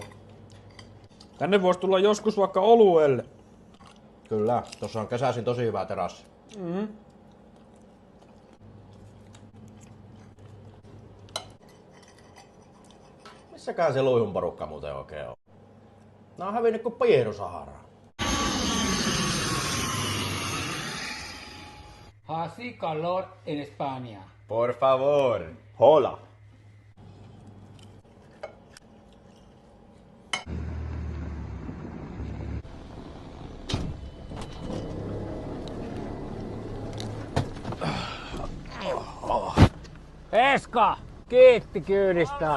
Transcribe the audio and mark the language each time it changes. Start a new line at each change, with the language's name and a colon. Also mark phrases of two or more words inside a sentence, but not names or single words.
Finnish: Tänne voisi tulla joskus vaikka oluelle. Kyllä, tossa on kesäisin tosi hyvä terassi. Missäkään se luihun porukka muuten oikein on? Nää on hävinnyt kuin Piero Saharaan.
Spanish: Hace calor en España. Por favor. Hola. Eska!
Finnish: Kiitti kyydistä.